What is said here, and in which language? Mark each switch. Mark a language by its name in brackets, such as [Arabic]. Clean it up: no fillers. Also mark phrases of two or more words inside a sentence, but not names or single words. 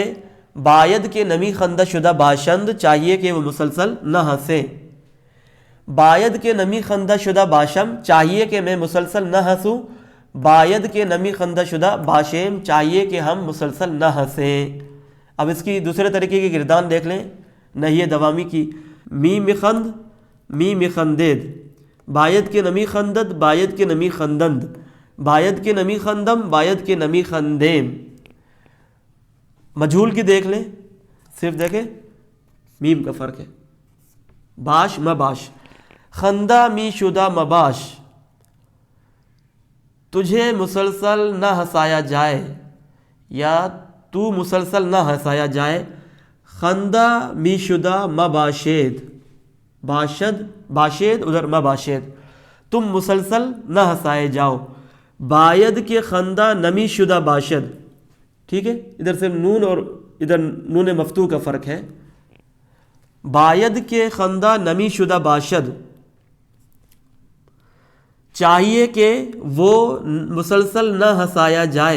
[Persian] باید کے نمی خندہ شدہ باشند، [Urdu] چاہیے کہ وہ مسلسل نہ ہنسے۔ [Persian] باید کے نمی خندہ شدہ باشم، [Urdu] چاہیے کہ میں مسلسل نہ ہنسوں۔ [Persian] باید کے نمی خندہ شدہ باشیم، [Urdu] چاہیے کہ ہم مسلسل نہ ہنسیں۔ اب اس کی دوسرے طریقے کی گردان دیکھ لیں، نہی دوامی کی۔ [Persian] می مخند، می مخندید، باید کے نمی خندد، باید کے نمی خندند، باید کے نمی خندم، باید کے نمی خندیم۔ [Urdu] مجہول کی دیکھ لیں، صرف دیکھیں میم کا فرق ہے۔ [Persian] باش مباش، خندہ می شدہ مباش، [Urdu] تجھے مسلسل نہ ہنسایا جائے یا تو مسلسل نہ ہنسایا جائے۔ [Persian] خندہ می شدہ مباشید، باشد باشید، [Urdu] ادھر مباشید، تم مسلسل نہ ہنسائے جاؤ۔ [Persian] باید کے خندہ نمی شدہ باشد، [Urdu] ٹھیک ہے، ادھر سے نون اور ادھر نون مفتوح کا فرق ہے. [Persian] باید کے خندہ نمی شدہ باشد، [Urdu] چاہیے کہ وہ مسلسل نہ ہنسایا جائے.